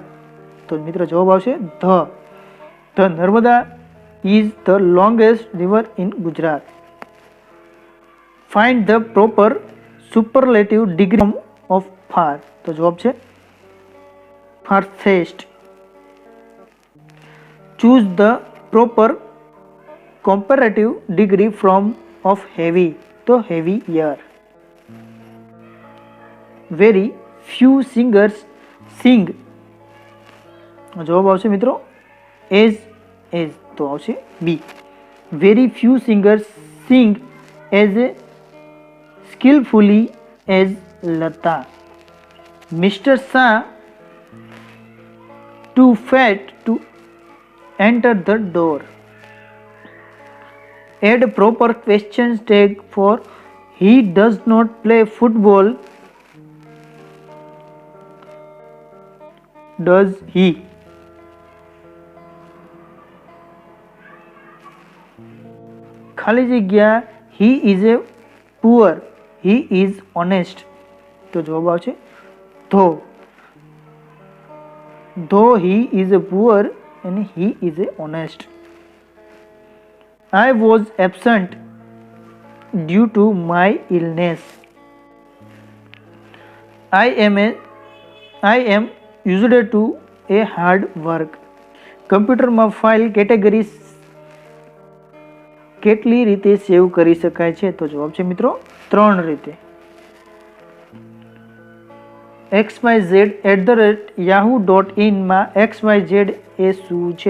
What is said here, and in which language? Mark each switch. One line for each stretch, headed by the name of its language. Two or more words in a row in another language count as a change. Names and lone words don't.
Gujarati: તો મિત્રો જવાબ આવશે
English: the Narmada is the longest river in Gujarat. find the proper superlative degree of far.
Gujarati: તો જવાબ છે ફારથેસ્ટ.
English: choose the proper comparative degree from of heavy. તો heavier. Very few singers sing.
Gujarati: જવાબ આવશે મિત્રો as. તો આવશે બી.
English: Very few singers sing as skillfully as Lata. Mr. Shah too fat to enter the door. Add proper question tag for he does not play football. Does he?
Gujarati: ખાલી જગ્યા
English: he is a poor. He is honest.
Gujarati: તો જવાબ આવશે
English: though he is a poor and he is a honest. I was absent due to my illness. I am used to a hard work.
Gujarati: કમ્પ્યુટરમાં ફાઇલ કેટેગરી કેટલી રીતે સેવ કરી શકાય છે? તો જવાબ છે મિત્રો 3 રીતે. xyz@yahoo.in માં xyz એ શું છે?